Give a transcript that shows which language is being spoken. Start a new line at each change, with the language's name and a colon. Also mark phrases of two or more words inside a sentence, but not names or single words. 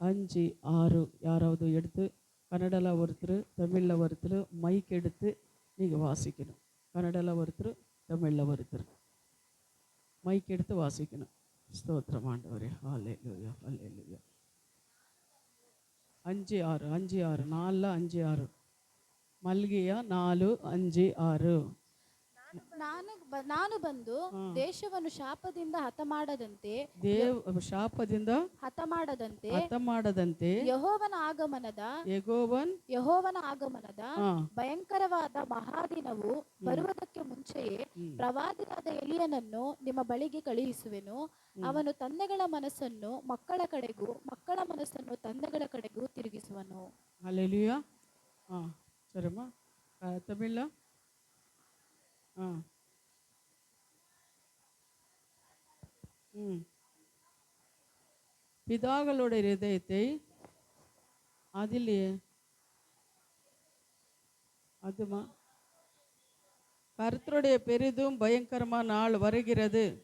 Tamil: 5 6 யாராவது எடுத்து கன்னடாவில் ஒருத்தர் தமிழில் ஒருத்தர் மைக் எடுத்து நீங்கள் வாசிக்கணும். கன்னடாவில் ஒருத்தர் தமிழில் ஒருத்தர் மைக் எடுத்து வாசிக்கணும். ஸ்தோத்திரம் ஆண்டவரே. ஹல்லேலூயா ஹல்லேலூயா. 5 6 5 6 4 5 6 ಮಲ್ಗಿಯ 4 5 6.
Kannada: ನಾನು ಬಂದು ದೇಶವನ್ನು ಶಾಪದಿಂದ ಹತಮಾಡದಂತೆ ಯೆಹೋವನ ಆಗಮನದ ಭಯಂಕರವಾದ ಮಹಾದಿನವು ಬರುವುದಕ್ಕೆ ಮುಂಚೆಯೇ ಪ್ರವಾದಿಯಾದ ಎಲಿಯನನ್ನು ನಿಮ್ಮ ಬಳಿಗೆ ಕಳುಹಿಸುವೆನು. ಅವನು ತಂದೆಗಳ ಮನಸ್ಸನ್ನು ಮಕ್ಕಳ ಕಡೆಗೂ ಮಕ್ಕಳ ಮನಸ್ಸನ್ನು ತಂದೆಗಳ ಕಡೆಗೂ ತಿರುಗಿಸುವನು. ಹಲ್ಲೆಲೂಯಾ.
Tamil: சரிம்மா, தமிழ்ல பிதாக்களுடைய இதயத்தை அதிலே அதுமா கர்த்தருடைய பெரிதும் பயங்கரமான நாள் வருகிறது.